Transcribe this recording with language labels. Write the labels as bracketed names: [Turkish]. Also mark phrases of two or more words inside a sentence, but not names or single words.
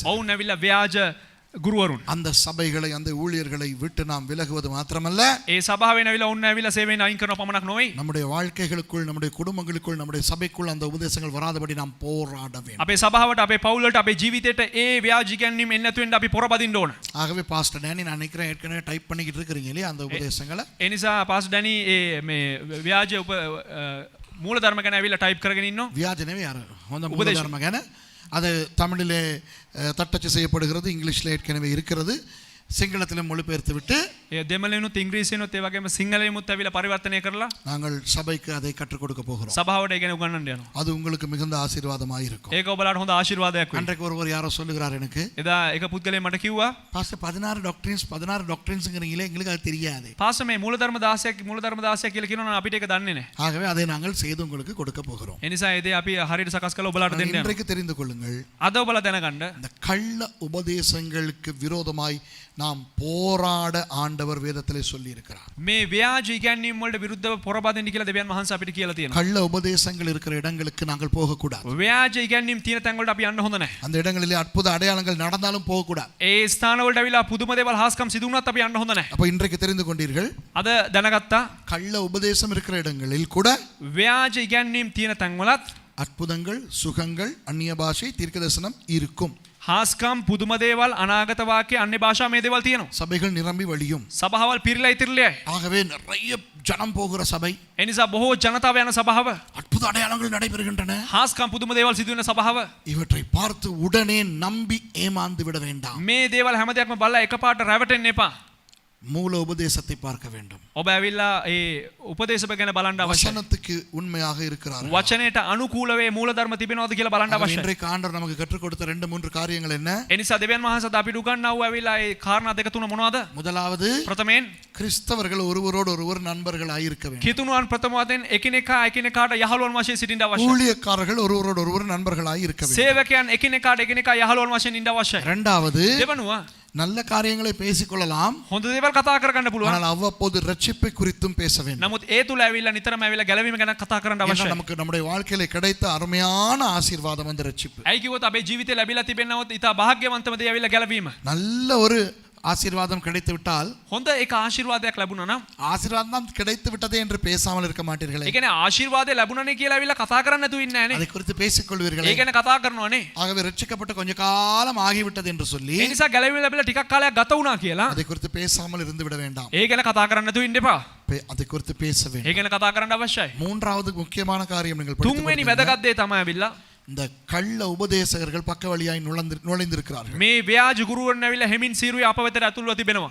[Sinhala] ඔවුන් ඇවිල්ලා ව්‍යාජ ගුරුවරුන්. [Tamil] அந்த சபைகளை அந்த ஊழியர்களை விட்டு நாம் விலகுவது மாத்திரமல்ல, [Sinhala] ඒ සභාවෙන් ඇවිල්ලා ඔවුන් ඇවිල්ලා සේවයෙන් අයින් කරන පමණක් නොවේ. [Tamil] நம்முடைய வாழ்க்கைகளுக்குள், நம்முடைய குடும்பங்களுக்குள், நம்முடைய சபைக்குள் அந்த உபதேசங்கள் வராதபடி நாம் போராட வேண்டும். [Sinhala] අපේ සභාවට, අපේ පවුලට, අපේ ජීවිතයට ඒ ව්‍යාජ ඉගැන්වීම් එන්නේ නැතුව ඉන්න අපි පොරබදින්න ඕන. [Tamil] ஆகவே பாஸ்டர் டேனி நான் நினைக்கிறேன் ஏற்கனவே டைப் பண்ணிக்கிட்டு இருக்கிறீங்க இல்லையா அந்த உபதேசங்களை. [Sinhala] ඒ නිසා පාස් ඩැනි මේ ව්‍යාජ මූලධර්ම ගැන ඇවිල්ලා ටයිප් කරගෙන ඉන්නවා. [Tamil] வியாஜனவே யாரு அந்த உபதேசம் ගැන அது தமிழிலே தட்டச்சு செய்யப்படுகிறது, இங்கிலீஷில் ஏற்கனவே இருக்கிறது, சிங்களத்திலும் மொழிபெயர்த்து விட்டு [Sinhala] ඒ දෙමළෙනුත් ඉංග්‍රීසියෙනුත් ඒ වගේම සිංහලෙමුත් ඇවිල්ලා පරිවර්තනය කරලා [Tamil] நாங்கள் சபைக்கு அதை கற்றுக் கொடுக்க போகிறோம். [Sinhala] සභාවට ඒ ගැන උගන්වන්න යනවා. [Tamil] அது உங்களுக்கு மிகுந்த ஆசீர்வாதமாக இருக்கும். [Sinhala] ඒක ඔබලාට හොඳ ආශිර්වාදයක් වෙයි. [Tamil] அன்றைக்கு ஒருவர் யாரோ சொல்லுகிறார் எனக்கு, [Sinhala] එදා එක පුද්ගලයෙක් මට කිව්වා [Tamil] பாஸ்டர் 16 டாக்டரின்ஸ்ங்கிறீங்களே எங்களுக்கு அது தெரியாது. [Sinhala] පාස මේ මූලධර්ම 16 කියලා කියනවා නම් අපිට ඒක දන්නේ නැහැ. [Tamil] ஆகவே அதை நாங்கள் செய்து உங்களுக்கு கொடுக்க போகிறோம். [Sinhala] ඒ නිසා ඒ දේ අපි හරියට සකස් කරලා ඔබලාට දෙන්න යනවා. [Tamil] இன்றைக்கு தெரிந்து கொள்ளுங்கள், [Sinhala] අද ඔබලා දැනගන්න [Tamil] இந்த கள்ள உபதேசங்களுக்கு விரோதமாய் நாம் போராட ஆண்டவர் வேதத்திலே சொல்லி இருக்கிறார். [Sinhala] මේ ව්‍යාජ ඉගැන්වීම් වලට විරුද්ධව පොරබදින්න කියලා දෙවියන් වහන්සේ අපිට කියලා තියෙනවා. [Tamil] கள்ள உபதேசங்கள் இருக்கிற இடங்களுக்கு நாங்கள் போகக்கூடாது. [Sinhala] ව්‍යාජ ඉගැන්වීම් තියෙන තැන් වලට අපි යන්න හොඳ නැහැ. [Tamil] அந்த இடங்களிலே அற்புத அடையாளங்கள் நடந்தாலும் போகக்கூடாது. [Sinhala] ඒ ස්ථාන වලට අවිලා පුදුම දේවල් හාස්කම් සිදු වුණත් අපි යන්න හොඳ නැහැ. [Tamil] அப்போ இன்றைக்கு தெரிந்து கொண்டீர்கள், [Sinhala] අද දැනගත්තා [Tamil] கள்ள உபதேசம் இருக்கிற இடங்களில் கூட [Sinhala] ව්‍යාජ ඉගැන්වීම් තියෙන තැන් වලත් [Tamil] அற்புதங்கள், சுகங்கள், அந்நிய பாஷை, தீர்க்கதரிசனம் இருக்கும். [Sinhala] හාස්කම් පුදුම දේවල් අනාගත වාක්‍ය අන්‍ය භාෂා මේ දේවල් තියෙනවා. [Tamil] சபைகள் நிரம்பி வழியும். [Sinhala] සභාවල් පිරීලා ඉතිරිලා. [Tamil] ஆகவே நிறைய ஜனம் போகிற சபை, [Sinhala] ඒ නිසා බොහෝ ජනතාව යන සභාව, [Tamil] அற்புத அடையாளங்கள் நடைபெறுகின்றன. [Sinhala] හාස්කම් පුදුම දේවල් සිදු වෙන සභාව. [Tamil] இவற்றை பார்த்து உடனே நம்பி ஏமாந்து விட வேண்டாம். [Sinhala] මේ දේවල් හැම දෙයක්ම බලලා එකපාරට රැවටෙන්න එපා. [Tamil] மூல உபதேசத்தை பார்க்க வேண்டும். [Sinhala] ඔබ ඇවිල්ලා ඒ උපදේශක ගැන බලන්න අවශ්‍යයි. [Tamil] வசனத்துக்கு உண்மையாக இருக்கிறார்கள். [Sinhala] වචනයට අනුකූලව ඒ මූලධර්ම තිබෙනවද කියලා බලන්න [Tamil] ஆகவே [Sinhala] අවශ්‍යයි. [Tamil] இன்றைக்கு ஆண்டவர் நமக்கு கற்றுக் கொடுத்த 2-3 காரியங்கள் என்ன? [Sinhala] ඒ නිසා දෙවියන් වහන්සේ අපිට උගන්වව ඇවිල්ලා ඒ කාරණා දෙක තුන මොනවද? [Tamil] முதலாவது, [Sinhala] ප්‍රථමයෙන් [Tamil] கிறிஸ்தவர்கள் ஒருவரோடு ஒருவர் நண்பர்களாய் இருக்க வேண்டும். [Sinhala] කිතුණුවන් ප්‍රථම වශයෙන් එකිනෙකාට යහළුවන් වශයෙන් සිටින්න අවශ්‍යයි. [Tamil] ஊழியக்காரர்கள் ஒருவரோடு ஒருவர் நண்பர்களாய் இருக்க வேண்டும். [Sinhala] සේවකයන් එකිනෙකා යහළුවන් වශයෙන් ඉන්න අවශ්‍යයි. [Tamil] இரண்டாவது, [Sinhala] දෙවනුව [Tamil] நல்ல காரியங்களை பேசிக்கொள்ளலாம், [Sinhala] හොඳ දේවල් කතා කරගන්න පුළුවන්. [Tamil] ஆனால் அவ்வப்போது ரட்சிப்பை குறித்தும் பேச வேண்டும். [Sinhala] නමුත් ඒ තුල ඇවිල්ලා නිතරම ඇවිල්ලා ගැලවීම ගැන කතා කරන්න [Tamil] ஏன்னா [Sinhala] අවශ්‍යයි. [Tamil] நமக்கு நம்முடைய வாழ்க்கையில கிடைத்த அருமையான ஆசீர்வாதம் அந்த ரட்சிப்பு. [Sinhala] ඇයි කිව්වොත් අපේ ජීවිතේ ලැබිලා තිබෙනවොත් ඊට භාග්‍යවන්තම දේ ඇවිල්ලා ගැලවීම. [Tamil] நல்ல ஒரு ஆசீர்வாதம் கிடைத்து விட்டால், [Sinhala] හොඳ එක ආශිර්වාදයක් ලැබුණා නම් [Tamil] ஆசீர்வாதம் கிடைத்து விட்டதே என்று பேசாமல் இருக்க மாட்டீர்களே. [Sinhala] ඒ කියන්නේ ආශිර්වාදය ලැබුණනේ කියලා ඇවිල්ලා කතා කරන්න නැතුව ඉන්නේ නැහැ [Tamil] அதை [Sinhala] නේ. [Tamil] குறித்து பேசிக் கொள்வீர்களே. [Sinhala] ඒ ගැන කතා කරනවනේ. [Tamil] ஆகவே ரட்சிக்கப்பட்ட கொஞ்ச காலம் ஆகிவிட்டது என்று சொல்லி [Sinhala] ඒ නිසා ගැලවීම ලැබිලා ටිකක් කාලයක් ගත වුණා කියලා [Tamil] அதை குறித்து பேசாமல் இருந்து விட வேண்டாம். [Sinhala] ඒ ගැන කතා කරන්න නැතුව ඉන්න එපා. [Tamil] அதை குறித்து பேச [Sinhala] ඒ [Tamil] வேண்டும். [Sinhala] ගැන කතා කරන්න අවශ්‍යයි. [Tamil] மூன்றாவது முக்கியமான காரியம் நீங்கள் படித்துக் [Sinhala] තුන්වෙනි [Tamil] கொண்டிருந்த [Sinhala] වැදගත් දේ තමයි ඇවිල්ලා [Tamil] இந்த கள்ள உபதேசகர்கள் பக்க வழியாய் நுழைந்திருக்கிறார்கள். [Sinhala] මේ ව්‍යාජ ගුරුවරුන් ඇවිල්ලා හැමින් සීරුවේ අප වෙතට ඇතුල්ව තිබෙනවා.